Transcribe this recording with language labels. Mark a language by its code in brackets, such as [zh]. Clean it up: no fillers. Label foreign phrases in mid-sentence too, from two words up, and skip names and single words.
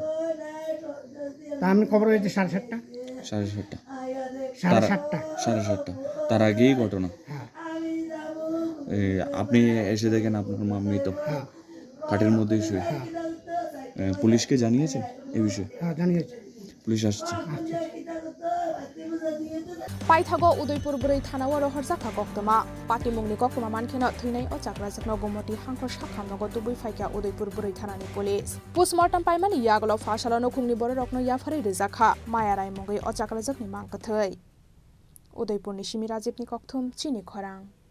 [bn] তা আমি খবর হয়েছে 7:30 7:30 তার আগেই ঘটনা আপনি এসে দেখেন আপনার মা মৃত খাটের মধ্যেই শুয়ে পুলিশকে জানিয়েছেন এই বিষয়ে হ্যাঁ জানিয়েছে পুলিশ আসছে [trp] Paithago Udaipur Brai Thanawa Rohorjaka Koktoma Pati Mungni Koktoma Mankheno Thuinai o Chakrajakno Gomoti Hangkhor Sakhamnogo Tubui Phaika Udaipur Brai Thanani Police Postmortem Paimani Yaglo Fasalo Nokhungni Bororokno Yafari Rizakha Maya Rai Mungai o Chakrajakni Mangkathai Udaipur ni Shimi Rajibni Kokthum Chini Khorang